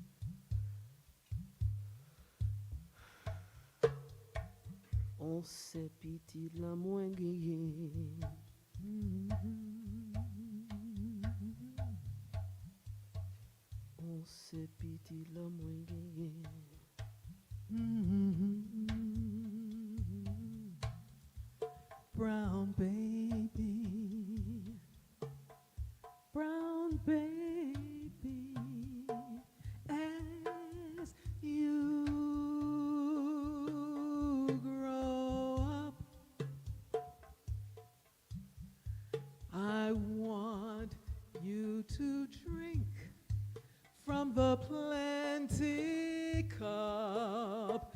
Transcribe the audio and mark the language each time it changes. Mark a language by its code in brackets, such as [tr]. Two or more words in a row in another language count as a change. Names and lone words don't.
[ht] On se pitit la mwen genye. On se pitit la mwen genye. [en] Brown baby, brown baby, as you grow up, I want you to drink from the plenty cup.